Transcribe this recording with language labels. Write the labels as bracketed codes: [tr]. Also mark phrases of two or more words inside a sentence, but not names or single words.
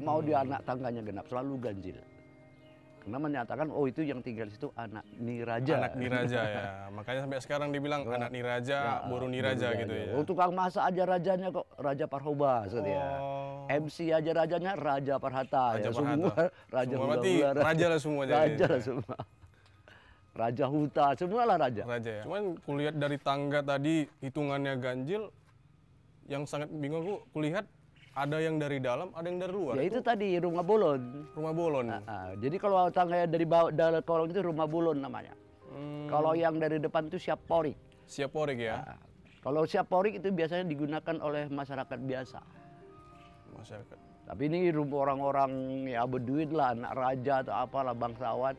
[id] Nggak mau dia anak tangganya genap, selalu ganjil. Karena menyatakan, oh itu yang tinggal di situ anak Niraja. Anak Niraja ya. Makanya sampai sekarang dibilang anak Niraja, Boru Niraja gitu ya. Oh, tukang masak aja rajanya kok Raja Parhoba ya. Oh. MC aja rajanya Raja Parhata. Raja Ya, Parhata. semua raja Semua berarti hula-hula, raja lah semua jadi. raja lah semua. Raja Huta, semualah raja. Raja ya. Cuman kulihat dari tangga tadi hitungannya ganjil, yang sangat bingung kulihat ada yang dari dalam, ada yang dari luar. Ya itu tadi rumah bolon. Rumah bolon. Jadi kalau tangga dari bawah dari kolong itu rumah bolon namanya. Kalau yang dari depan itu siap porik. Siap porik ya. Kalau siap porik itu biasanya digunakan oleh masyarakat biasa. Masyarakat. Tapi ini rumah orang-orang ya berduit lah, anak raja atau apalah bangsawan.